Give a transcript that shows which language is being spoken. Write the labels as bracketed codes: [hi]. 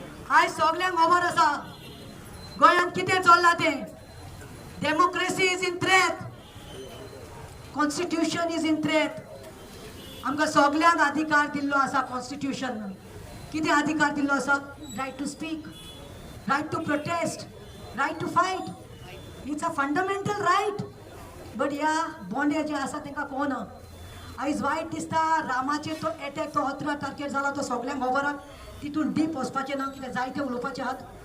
[kok] आयज सगळ्यांक खबर आसा गोंयांत कितें चल्लां तें. [en] Democracy is in threat, constitution is in threat. [kok] आमकां सगळ्यांक अधिकार दिल्लो आसा कॉन्स्टिट्यूशन. कितें अधिकार दिल्लो आसा? [en] Right to speak, right to protest, right to fight. It's a fundamental right. [kok] But ह्या बोंडे जे आसा तांकां कोना. आयज वायट दिसता रामाचेर तो एटॅक तो 17 तारखेर जाला तो सगळ्यांक खबर आहा. तितून डीप वचपाचें ना, कितें जाय तें उलोवपाचें आहात.